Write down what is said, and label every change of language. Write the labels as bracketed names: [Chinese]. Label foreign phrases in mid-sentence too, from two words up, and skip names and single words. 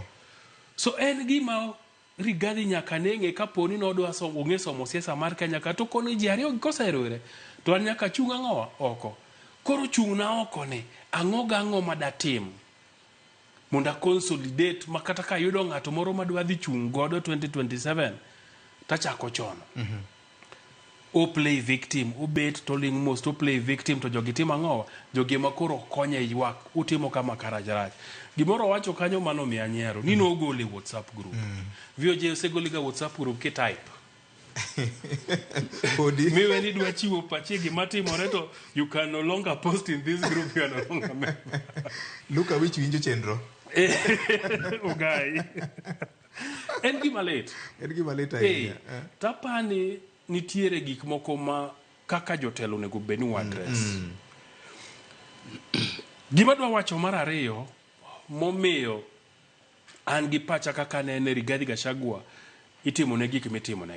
[Luo (Kenya and Tanzania)] So en gima Rigathi nyaka neng'e kaponi nodwa ong'e somo siasa mar Kenya ka to koni ji ariyo koseriwore to an nyaka chung ang'o? Oko. Koro chung'na oko ni ang'o gang'o madatim mondo consolidate makata ka yudo ng'ato moro madwa dhi chung godo 2027 tachako chon. O [English] play victim, [Luo (Kenya and Tanzania)] obet to ling most, o [English] play victim [Luo (Kenya and Tanzania)] to jogi timo ang'o? Jogi makoro konye ywak, utimo kama karajraj. Gimoro wacho kanyo mano mi anyiero, ni nogole WhatsApp group. VOJ osegole ga WhatsApp group ki type. Miwe ni dwa chiwo pache gima timore to [English] you can no longer post in this group, you are no longer member. Look at which [Luo (Kenya and Tanzania)] winjo chenro. Ugai. En gima lit. Ahinya. Tapani nitiere gik moko ma kaka jotelo nego benu address. Gima dwa wacho mar ariyo momiyo an gi pacha kaka ne Rigathi Gachagua itimo ne gik mitimo negi.